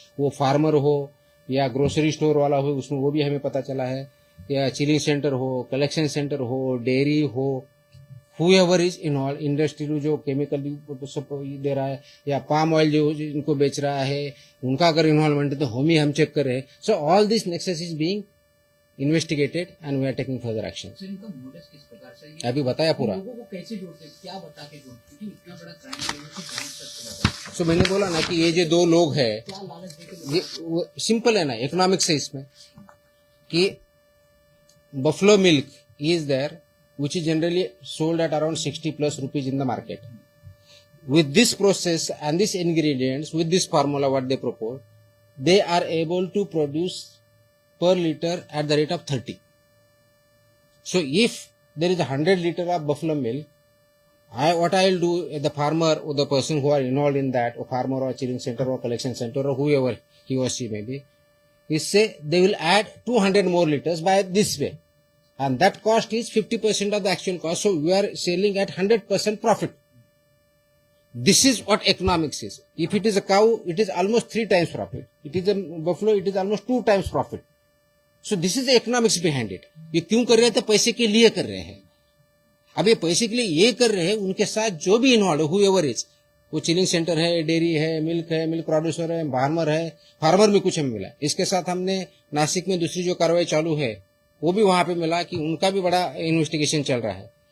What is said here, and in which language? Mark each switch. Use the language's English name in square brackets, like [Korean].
[Hindi] वो फार्मर हो या ग्रोसरी स्टोर वाला हो, उसमें वो भी हमें पता चला है, या चिलिंग सेंटर हो, कलेक्शन सेंटर हो, डेयरी हो, [English] whoever is involved, [Hindi] इंडस्ट्री जो केमिकल दे रहा है या पाम ऑयल जो इनको बेच रहा है, उनका अगर इन्वॉल्वमेंट है तो हम चेक कर रहे हैं। [English] So all this nexus is being investigated and we are taking further action. [Hindi] Sir इनका मोटिव किस प्रकार से ये अभी बताया पूरा। लोगों को कैसे जोड़ते हैं, क्या बता के जोड़ते हैं, क्योंकि इतना बड़ा क्राइम है कि पहुंच सकते हैं। सो मैंने बोला ना कि ये जो 2 लोग हैं, क्या लालच देके ये सिंपल है ना, इकोनॉमिक्स है इसमें, कि buffalo milk [English] is there which is generally sold at around 60+ rupees in the market. With this process and these ingredients, with this formula what they propose, they are able to produce per liter at the rate of 30. So if there is 100 liter of buffalo milk, what I will do, the farmer or the person who are involved in that, or farmer or chilling center or collection center or whoever he or she may be, is say they will add 200 more liters by this way. And that cost is 50% of the actual cost. So we are selling at 100% profit. This is what economics is. If it is a cow, it is almost 3 times profit. It is a buffalo, it is almost 2 times profit. So this is the economics behind it. [Hindi] ये क्यों कर रहे हैं? तो पैसे के लिए कर रहे हैं। अब ये पैसे के लिए ये कर रहे हैं, उनके साथ जो भी इन्वॉल्व है, [English] whoever is, [Hindi] वो चिलिंग सेंटर है, डेयरी है, मिल्क प्रोड्यूसर है, फार्मर में कुछ हमें मिला। इसके साथ हमने नासिक में दूसरी जो कार्रवाई चालू है, वो भी वहां पे मिला कि उनका भी बड़ा इन्वेस्टिगेशन चल रहा है।